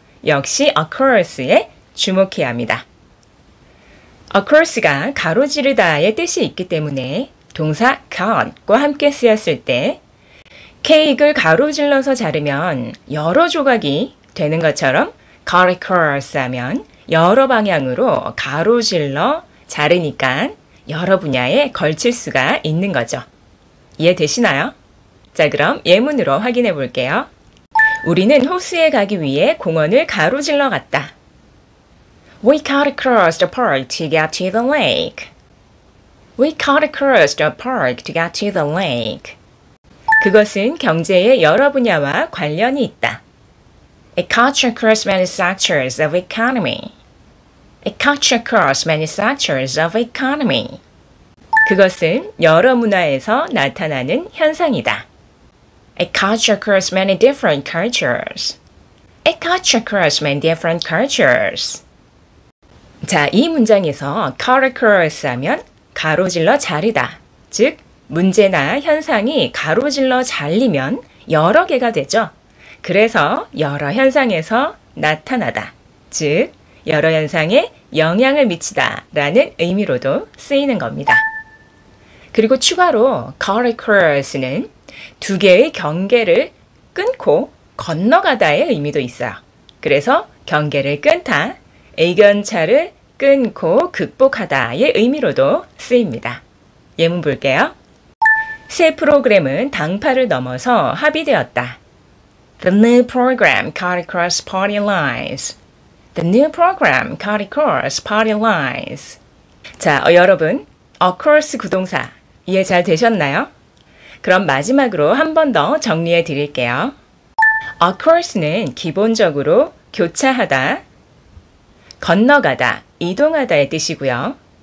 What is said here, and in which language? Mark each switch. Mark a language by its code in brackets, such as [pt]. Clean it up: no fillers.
[ko] 역시 occurs에 주목해야 합니다. occurs가 가로지르다의 뜻이 있기 때문에 동사 cut과 함께 쓰였을 때 케이크를 가로질러서 자르면 여러 조각이 되는 것처럼 cut across 하면 여러 방향으로 가로질러 자르니까 여러 분야에 걸칠 수가 있는 거죠. 이해되시나요? 자, 그럼 예문으로 확인해 볼게요. 우리는 호수에 가기 위해 공원을 가로질러 갔다. [en] We cut across the park to get to the lake. We cut across the park to get to the lake. [ko] 그것은 경제의 여러 분야와 관련이 있다. [en] It cuts across many sectors of economy. It cuts across many sectors of economy. [ko] 그것은 여러 문화에서 나타나는 현상이다. [en] It cuts across many different cultures. It cuts across many different cultures. [ko] 자, 이 문장에서 cut across 하면 가로질러 자르다. 즉, 문제나 현상이 가로질러 잘리면 여러 개가 되죠. 그래서 여러 현상에서 나타나다. 즉, 여러 현상에 영향을 미치다 라는 의미로도 쓰이는 겁니다. 그리고 추가로 cut across는 두 개의 경계를 끊고 건너가다의 의미도 있어요. 그래서 경계를 끊다, 의견차를 끊고 극복하다의 의미로도 쓰입니다. 예문 볼게요. 새 프로그램은 당파를 넘어서 합의되었다. [en] The new program cut across party lines. The new program cut across party lines. [ko] 자, 여러분, occurs 구동사 이해 잘 되셨나요? 그럼 마지막으로 한 번 더 정리해 드릴게요. occurs는 기본적으로 교차하다, 건너가다, 이동하다의 뜻이고요.